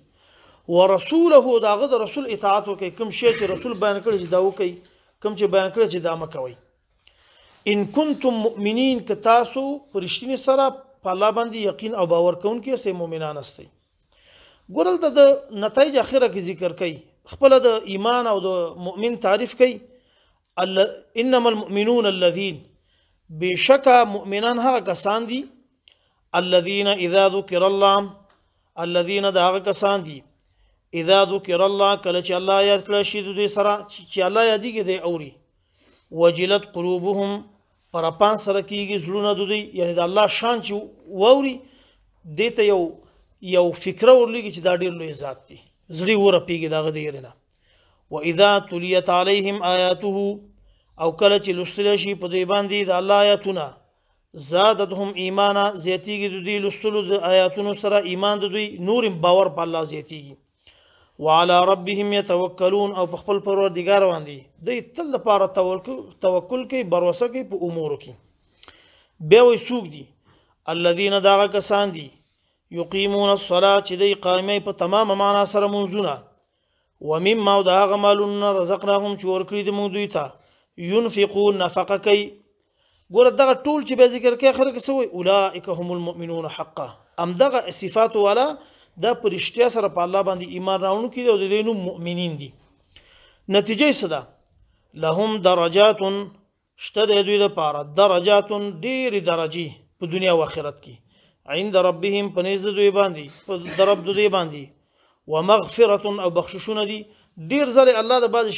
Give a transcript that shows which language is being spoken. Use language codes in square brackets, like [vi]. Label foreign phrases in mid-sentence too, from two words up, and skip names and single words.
[ps] ورسوله داغه د رسول اطاعت وکي، کوم شی چې رسول بیان کړی چې دا وکي، کوم چې بیان کړی چې دا مکوي. [ar] ان کنتم مؤمنین، [ps] که تاسو پرشتنی سره په الله باندې یقین او باور کوونکي سه مؤمنان استئ. ګورل د نتایج اخره کې ذکر کوي، خپل د ایمان او د مؤمن تعریف کوي [ar] انما المؤمنون الذين [ps] بشکا مؤمنان هغه کسان دي [ar] الذين اذا ذكر الله الذين [ps] دا هغه کسان دي [ar] اذا ذكر الله [ps] کله چې الله یاد کړی شي د دوی سره چې الله یادېږي دی اوري [ar] وجلت قلوبهم [ps] پر پان سره کېږي زړونه د دوی یعنی د الله شان چې واوري دې ته یو فکره ورلېږي چې دا ډېر لوی ذات دی زړی ورپېږي دغه د یېرې نه [ar] واذا تليت عليهم آیاته [ps] او کله چې لوستل شي په دوی باندې د الله آیاتونه [ar] زادتهم ایمانا [ps] زیاتیږي د دوی لوستلو د آیاتونو سره ایمان د دوی نور باور په الله زیاتیږي [ar] وعلى ربهم يتوکلون [ps] او په خپل پروردګار باندې دوی تل لپاره توکل کوي بروسه کوي په امورو کې بیا وایي څوک دي الذين دغه کسان دي [ar] یقیمون الصلاة [ps] چې دوی قایمې په تمامه معنا سره منځونه ومما او د هغه مالونه رزقناهم چې ورکړي دي موږ دوی ته ينفقون نفقه کوي ګوره دغه ټول چې به ذکر کوي آخر کې څه وایي [ar] اولئک هم المؤمنون حقا [ps] همدغه صفات والا دا په رښتیا سره په الله باندې ایمان راوړونکي دي او د دوی نوم مؤمنین دي نتیجه یې څه ده [ar] لهم درجات [ps] شته د دوی دپاره درجات ډېرې درجې په دنیا او آخرت کې [ar] عند ربهم [ps] په نزد دوی باندې په د رب د دوی باندې ومغفرة او بخششونه دي ډېر ځلې الله د بعضې